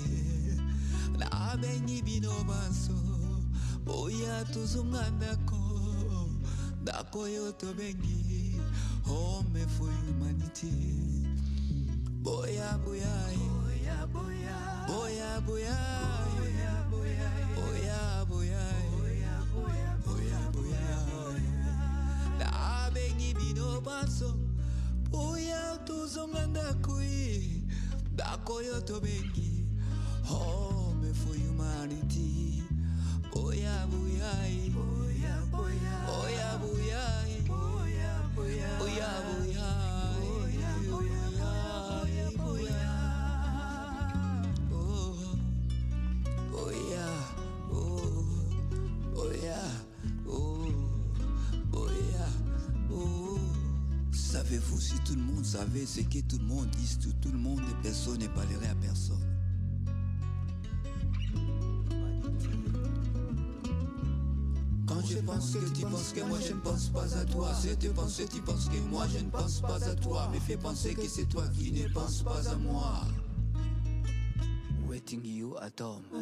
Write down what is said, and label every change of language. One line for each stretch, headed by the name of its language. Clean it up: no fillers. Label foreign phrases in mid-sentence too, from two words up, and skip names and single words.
Lingala: Na bengi bino baso, boya tuzunga ndako yoto bengi,
English: home for humanity.
Lingala: Boya boya, boya boya, boya boya, boya boya, boya boya. Bengi bino baso, boya tuzonga ndako yoto bengi,
English: home for humanity.
Lingala: Boya boya, boya boya, boya boya, boya boya, boya boya, boya boya, oh, boya, oh, boya, oh.
French: Savez-vous, si tout le monde savait ce que tout le monde dit, tout le monde et personne ne parlerait à personne. Quand je pense que tu penses que moi je ne pense pas à toi, si tu penses que tu penses que moi je ne pense pas à toi, me fais penser que c'est toi qui ne penses pas à moi.
English: Waiting you at home.